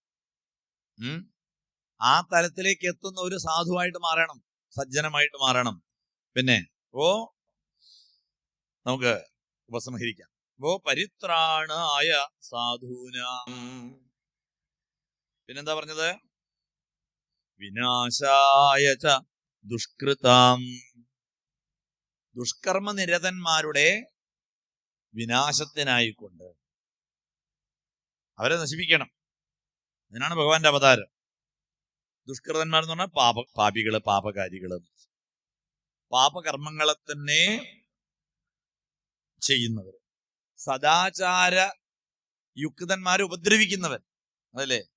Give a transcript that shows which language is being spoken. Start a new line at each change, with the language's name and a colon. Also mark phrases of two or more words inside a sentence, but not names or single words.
Malayalam: ആ തലത്തിലേക്ക് എത്തുന്ന ഒരു സാധുവായിട്ട് മാറണം, സജ്ജനമായിട്ട് മാറണം. പിന്നെ നമുക്ക് ഉപസംഹരിക്കാം.
Sanskrit: പരിത്രാണായ സാധൂനാം.
Malayalam: പിന്നെന്താ പറഞ്ഞത്?
Sanskrit: വിനാശായ ച ദുഷ്കൃതാം.
Malayalam: ദുഷ്കർമ്മനിരതന്മാരുടെ വിനാശത്തിനായിക്കൊണ്ട് അവരെ നശിപ്പിക്കണം. അതിനാണ് ഭഗവാന്റെ അവതാരം. ദുഷ്കൃതന്മാർ എന്ന് പറഞ്ഞാൽ പാപികള്, പാപകാരികള്, പാപകർമ്മങ്ങളെ തന്നെ ചെയ്യുന്നവർ, സദാചാര യുക്തന്മാരെ ഉപദ്രവിക്കുന്നവർ, അതല്ലേ?